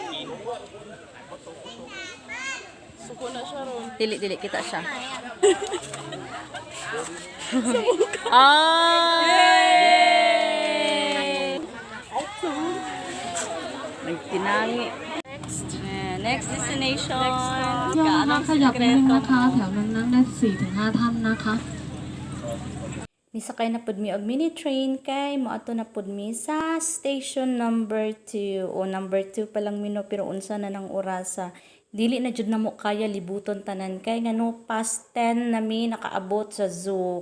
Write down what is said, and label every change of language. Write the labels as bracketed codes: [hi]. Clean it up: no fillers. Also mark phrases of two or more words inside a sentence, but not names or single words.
[ceb] Suko na siya ron. Dili, kita siya. Ay! Nagtinangi. [en] Next destination. [th] นะคะขยับนิดนึงนะคะแถวนั้นนั่งได้ 4-5 ท่านนะคะ [ceb] Misakay na pud mi og [en] mini train [ceb] kay moadto na pud mi sa [en] station number [ceb] 2 o number 2 pa lang mino pero unsa na nang orasa dili na jud namo kaya libuton tanan kay ngano past 10 na mi nakaabot sa zoo